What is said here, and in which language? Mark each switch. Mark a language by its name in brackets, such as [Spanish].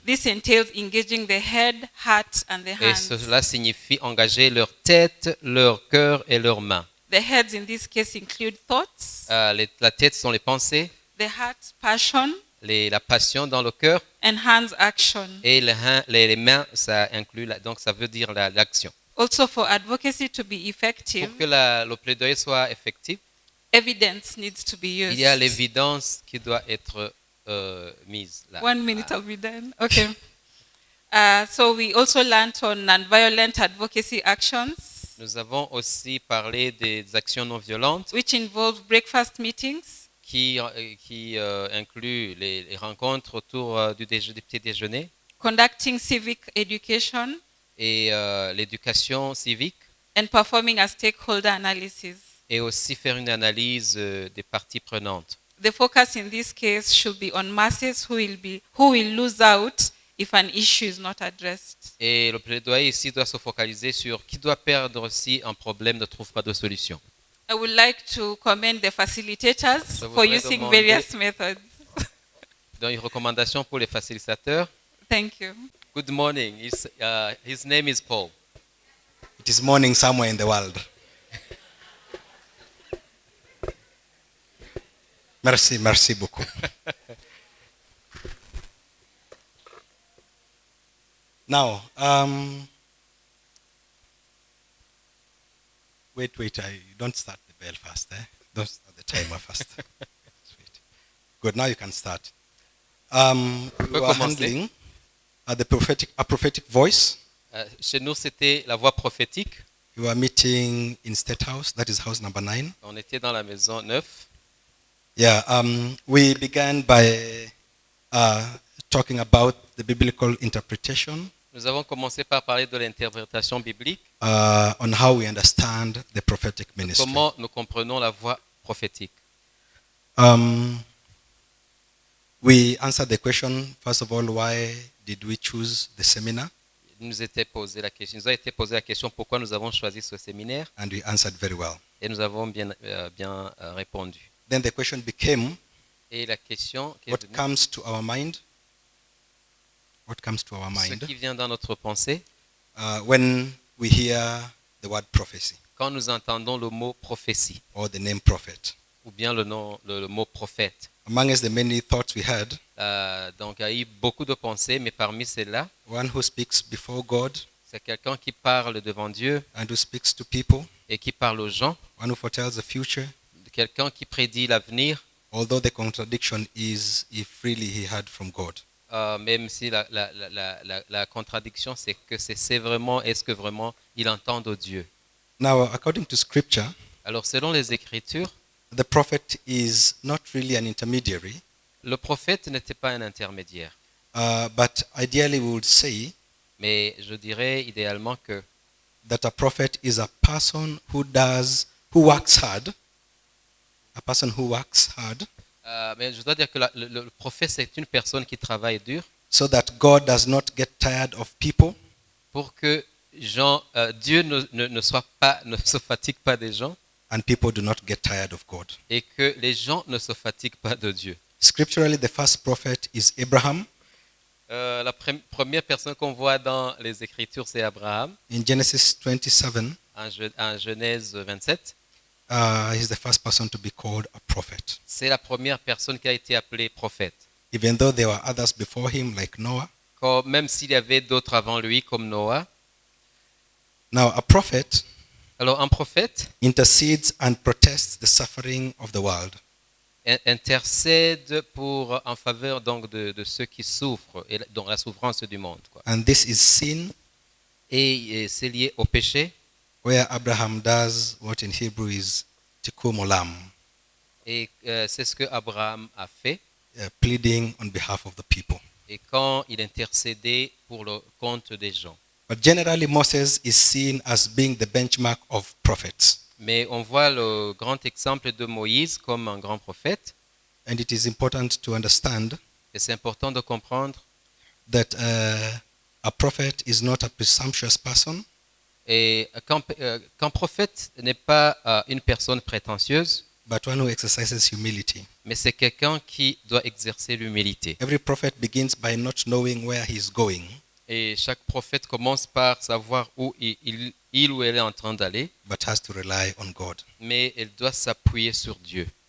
[English] This entails engaging the head, heart, and the [French] Et [English] hands. [French] cela signifie engager leur tête, leur cœur et leurs mains. [English] The heads in this case include thoughts, [French] La tête sont les pensées, [English] the heart, passion, [French] la passion dans le cœur [English] and hands, action. [French] et les mains, ça inclut, donc ça veut dire l'action. [English] Also, for advocacy to be effective, [French] Pour que le plaidoyer soit effectif, [English] evidence needs to be used. [French] il y a l'évidence qui doit être mise là. [English] 1 minute, I'll be done. Okay. So we also learned on nonviolent advocacy actions, [French] Nous avons aussi parlé des actions non violentes [English] which involve breakfast meetings, [French] qui incluent les rencontres autour du petit déjeuner [English] conducting civic education, [French] et l'éducation civique [English] and performing a stakeholder analysis. [French] et aussi faire une analyse des parties prenantes. [English] The focus in this case should be on masses who will lose out if an issue is not addressed. [French] Et le plaidoyer ici doit se focaliser sur qui doit perdre si un problème ne trouve pas de solution. [English] I would like to commend the facilitators [French] Je [English] for [French] voudrais [English] using [French] demander- [English] various methods. [French] Donc une recommandation pour les facilitateurs. [English] Thank you. Good morning. His name is Paul. It is morning somewhere in the world. [French] Merci beaucoup. [English] Now, wait, don't start the bell first, eh? Don't start the timer first. Sweet. Good, now you can start. We [French] peut [English] were [French] commencer. [English] handling a prophetic voice. [French] Chez nous, c'était la voix prophétique. [English] We were meeting in State House, that is house number 9. [French] On était dans la maison 9. [English] Yeah, we began by talking about the biblical interpretation [French] Nous avons commencé par parler de l'interprétation biblique, [English] on how we understand the prophetic ministry. [French] comment nous comprenons la voix prophétique. [English] We answered the question, first of all, why did we choose the seminar? [French] Il nous a été posé la question pourquoi nous avons choisi ce séminaire [English] And we answered very well. [French] et nous avons bien répondu. [English] Then the question became, [French] Et la question qui est [English] what [French] venue, [English] comes to our mind? What comes to our [French] ce [English] mind [French] qui vient dans notre pensée [English] when we hear the word prophecy [French] quand nous entendons le mot prophétie [English] or the name prophet? [French] ou bien le mot prophète. [English] Amongst the many thoughts we had, [French] Donc il y a eu beaucoup de pensées, mais parmi celles-là, [English] one who speaks before God [French] c'est quelqu'un qui parle devant Dieu [English] and who speaks to people, [French] et qui parle aux gens, [English] one who foretells the future, [French] quelqu'un qui prédit l'avenir, [English] although the contradiction is if really he heard from God. [French] même si la contradiction, c'est que c'est vraiment, est-ce que vraiment il entend de Dieu. [English] Now, according to scripture, [French] Alors selon les Écritures, [English] the prophet is not really an intermediary, [French] le prophète n'était pas un intermédiaire. [English] but ideally we would say [French] Mais je dirais idéalement que [English] that a prophet is a person who who works hard, a person who works hard, [French] Mais je dois dire que le prophète, c'est une personne qui travaille dur [English] so that God does not get tired of people, [French] pour que Dieu ne se fatigue pas des gens [English] and people do not get tired of God. [French] et que les gens ne se fatiguent pas de Dieu. [English] Scripturally, the first prophet is Abraham. [French] La première personne qu'on voit dans les Écritures, c'est Abraham, [English] In Genesis 27, [French] en Genèse 27. [English] he's the first person to be called a prophet. [French] C'est la première personne qui a été appelée prophète. [English] Even though there were others before him, like Noah. [French] Même s'il y avait d'autres avant lui, comme Noah. [English] Now, a prophet [French] Alors, un prophète [English] intercedes and protests the suffering of the world. [French] intercède en faveur donc de ceux qui souffrent et dans la souffrance du monde, quoi. [English] And this is sin, [French] Et c'est lié au péché. [English] where Abraham does what in Hebrew is tikkun olam, [French] Et c'est ce que Abraham a fait. [English] pleading on behalf of the people. [French] Et quand il intercédait pour le compte des gens. [English] But generally, Moses is seen as being the benchmark of prophets. [French] Mais on voit le grand exemple de Moïse comme un grand prophète. [English] And it is important to understand [French] Et c'est important de comprendre. [English] that a prophet is not a presumptuous person, [French] Et qu'un prophète n'est pas une personne prétentieuse, [English] but one who exercises humility. [French] mais c'est quelqu'un qui doit exercer l'humilité. [English] Every prophet begins by not knowing where he is going, [French] Et chaque prophète commence par savoir où il ou elle est en train d'aller, [English] but has to rely on God. [French] mais elle doit s'appuyer sur Dieu.